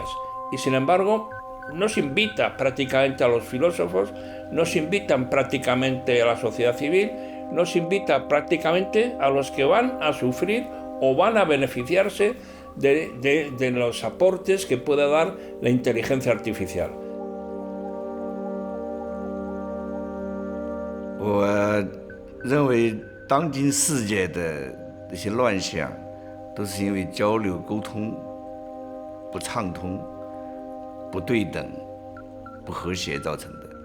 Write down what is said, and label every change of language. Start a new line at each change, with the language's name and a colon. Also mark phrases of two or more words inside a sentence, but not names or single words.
Spanish: Y sin embargo, no se invita prácticamente a los filósofos, no se invitan prácticamente a la sociedad civil, no se invita prácticamente a los que van a sufrir o van a beneficiarse de los aportes que pueda dar la inteligencia artificial.
Chinese: 我认为当今世界的这些乱象，都是因为交流沟通不畅通、不对等、不和谐造成的。